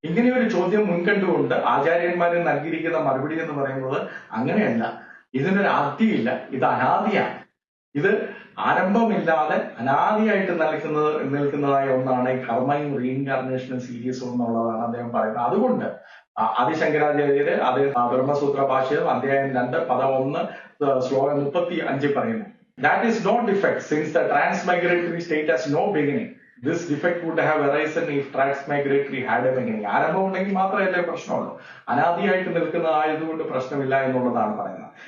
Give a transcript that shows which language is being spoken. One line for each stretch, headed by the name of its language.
Malayalam: ഇങ്ങനെയൊരു ചോദ്യം മുൻകണ്ടുകൊണ്ട് ആചാര്യന്മാര് നൽകിയിരിക്കുന്ന മറുപടി എന്ന് പറയുന്നത് അങ്ങനെയല്ല, ഇതിനൊരു ആദ്യമില്ല, ഇത് അനാദിയാണ്. ഇത് ആരംഭമില്ലാതെ അനാദിയായിട്ട് നിൽക്കുന്നതായ ഒന്നാണ് ഈ കർമ്മയും റീഇൻകാർണേഷനും സീരീസും എന്നുള്ളതാണ് അദ്ദേഹം പറയുന്നത്. അതുകൊണ്ട് ആദിശങ്കരാചാര്യര് അത് ബ്രഹ്മസൂത്ര ഭാഷ്യം അധ്യായം 2 പദം 1 ശ്ലോകം 35 പറയുന്നു.
English: That is no defect since the transmigratory state has no beginning. This defect would have arisen if transmigratory had a beginning.
Malayalam: ആരംഭം ഉണ്ടെങ്കിൽ മാത്രമല്ലേ പ്രശ്നമുള്ളൂ. അനാദിയായിട്ട് നിൽക്കുന്നതായതുകൊണ്ട് പ്രശ്നമില്ല എന്നുള്ളതാണ് പറയുന്നത്.